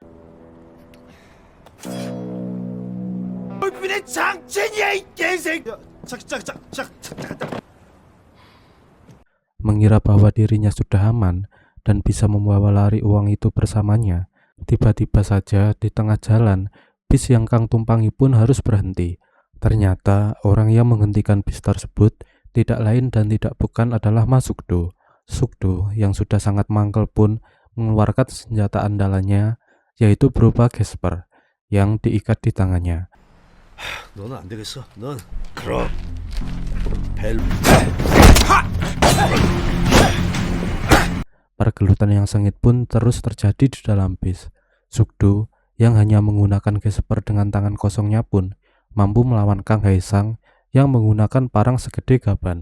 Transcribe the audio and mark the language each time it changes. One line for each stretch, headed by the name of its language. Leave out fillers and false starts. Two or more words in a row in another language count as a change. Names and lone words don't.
Indonesian: Mengira bahwa dirinya sudah aman dan bisa membawa lari uang itu bersamanya, tiba-tiba saja di tengah jalan, bis yang Kang tumpangi pun harus berhenti. Ternyata orang yang menghentikan bis tersebut tidak lain dan tidak bukan adalah Mas Sukdo. Sukdo yang sudah sangat mangkel pun mengeluarkan senjata andalannya, yaitu berupa gesper yang diikat di tangannya.
Korean: 너는 안 되겠어. 넌 그럼 벨.
Indonesian: Pergelutan yang sengit pun terus terjadi di dalam bis. Sukdo yang hanya menggunakan gesper dengan tangan kosongnya pun mampu melawan Kang Haesang yang menggunakan parang segede gaban.